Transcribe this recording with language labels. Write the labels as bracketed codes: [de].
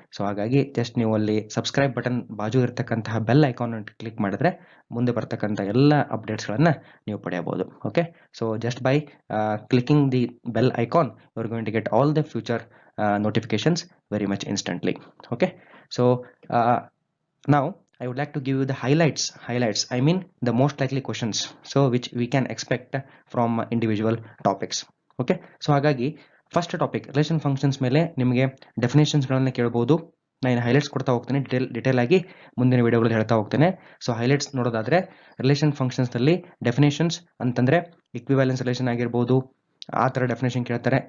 [kn] So ಹಾಗಾಗಿ just ನೀವು ಅಲ್ಲಿ ಸಬ್ಸ್ಕ್ರೈಬ್ ಬಟನ್ ಬಾಜು ಇರತಕ್ಕಂತಹ ಬೆಲ್ ಐಕಾನ್ ಕ್ಲಿಕ್ ಮಾಡಿದ್ರೆ ಮುಂದೆ ಬರ್ತಕ್ಕಂಥ ಎಲ್ಲ ಅಪ್ಡೇಟ್ಸ್ಗಳನ್ನು ನೀವು ಪಡೆಯಬಹುದು. [en] Okay, so just by clicking the bell icon you are going to get all the future notifications very much instantly. Okay, so now I would like to give you the highlights, I mean the most likely questions, so which we can expect from individual topics. Okay, so [kn] ಹಾಗಾಗಿ first topic relation functions ಮೇಲೆ ನಿಮಗೆ ಡೆಫಿನೇಷನ್ಸ್ಗಳನ್ನು ಕೇಳಬಹುದು. ನಾನು highlights ಕೊಡ್ತಾ ಹೋಗ್ತೇನೆ, detail ಆಗಿ ಮುಂದಿನ ವಿಡಿಯೋಗಳಲ್ಲಿ ಹೇಳ್ತಾ ಹೋಗ್ತೇನೆ. ಸೊ ಹೈಲೈಟ್ಸ್ ನೋಡೋದಾದ್ರೆ, ರಿಲೇಷನ್ ಫಂಕ್ಷನ್ಸ್ನಲ್ಲಿ ಡೆಫಿನೇಷನ್ಸ್ ಅಂತಂದ್ರೆ ಇಕ್ವಿವ್ಯಾಲೆನ್ಸ್ ರಿಲೇಷನ್ ಆಗಿರ್ಬೋದು, ಆ ಥರ ಡೆಫಿನೇಷನ್ ಕೇಳ್ತಾರೆ.